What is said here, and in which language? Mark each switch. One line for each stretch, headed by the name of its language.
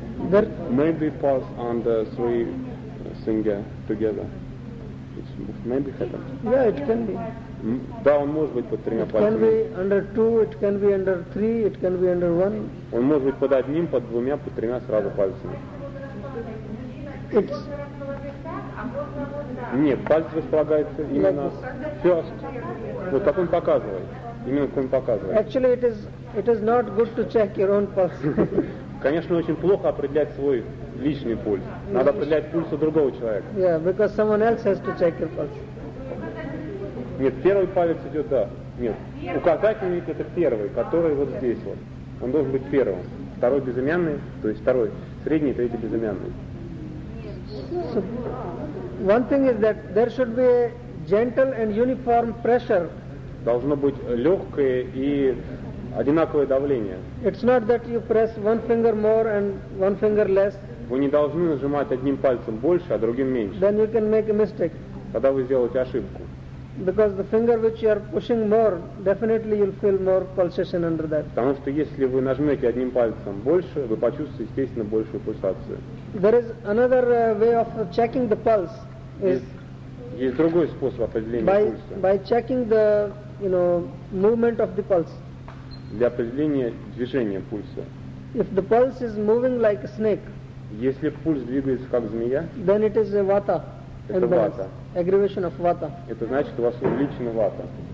English: There maybe pause on the three singer together. It maybe happens. Yeah, it can be.
Russian: Да, он может быть под тремя пальцами.
English: It can be under two, it can be under three, it can be under one.
Russian: Он может быть под одним, под двумя, под тремя сразу пальцами.
English: It's...
Russian: Нет, палец располагается именно
English: first.
Russian: Вот как он показывает. Именно как он показывает.
English: Actually, it is not good to check your own pulse.
Russian: Конечно, очень плохо определять свой личный пульс. Надо определять пульс у другого человека.
English: Yeah, because someone else has to check your pulse.
Russian: Нет, первый палец идет, да. Нет, указательный это первый, который вот здесь вот. Он должен быть первым. Второй безымянный, то есть второй. Средний, третий безымянный.
English: So, one thing is that there should be a gentle and uniform pressure.
Russian: Должно быть легкое и одинаковое давление.
English: It's not that you press one finger more and one finger less.
Russian: Вы не должны нажимать одним пальцем больше, а другим меньше.
English: Then you can make a mistake.
Russian: Тогда вы сделаете ошибку.
English: Because the finger which you are pushing more, definitely you'll feel more pulsation under that.
Russian: Потому что если вы нажмете одним пальцем больше, вы почувствуете, естественно, большую пульсацию.
English: There is another way of checking the pulse.
Russian: Есть другой способ определения пульса.
English: By checking the, you know, movement of the pulse.
Russian: Для определения движения пульса.
English: If the pulse is moving like a snake.
Russian: Если пульс двигается как змея.
English: Then it is a vata.
Russian: Это вата.
English: Aggravation of vata.
Russian: Это значит, у вас увеличена вата.